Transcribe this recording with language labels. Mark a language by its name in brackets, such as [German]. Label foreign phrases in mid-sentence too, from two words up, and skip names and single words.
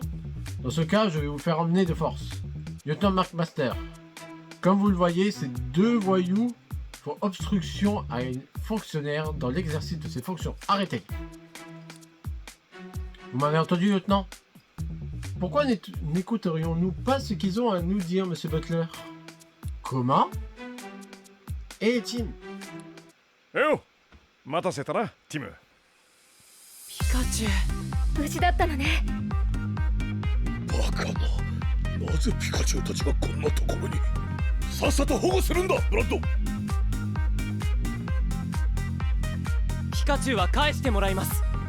[French] Dans ce cas, je vais vous faire emmener de force. Lieutenant McMaster, comme vous le voyez, ces deux voyous font obstruction à un fonctionnaire dans l'exercice de ses fonctions. Arrêtez! Vous m'avez entendu, lieutenant? Pourquoi n'écouterions-nous pas ce qu'ils ont à nous dire, monsieur Butler? Comment? Et Tim? [Japanese] えよ待たせたなティム。ピカチュウ無事だったのね。バカな。なぜピカチュウたちがこんなところに。さっさと保護するんだブラッド。ピカチュウは返してもらいます。